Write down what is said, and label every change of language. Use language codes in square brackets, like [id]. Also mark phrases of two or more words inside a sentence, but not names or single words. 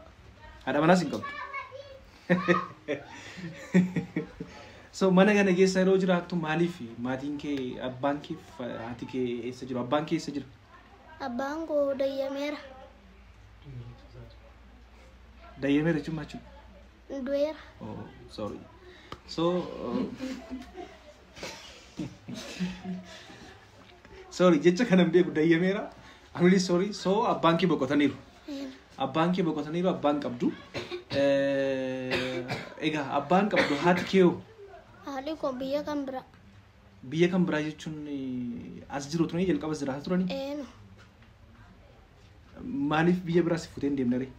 [om] Haadha manaas hin qabdu. So mana kana keessa yeroo jiraattu maaliif maatiin kee abbaan kee haati kee eessa jiru? Abbaan kee eessa jira? Abbaan koo Dayyameera. Dayyameera jechuun maal jechuudha? Du'eera. [en] Oh, sorry. So sorry [om] jecha kanan beeku Dayyameera. [en] I'm really sorry. [om] So abbaan kee boqotaniiru. Abbaan kee boqotaniiru abbaan qabdu. Egaa abbaan qabdu haati kee hoo? Haali koo biyya kan bira. Biyya kan biraa jechuun as jiru turanii jalqabas jiraata turanii? No. Maaliif biyya biraa si fuutee hin deemne ree?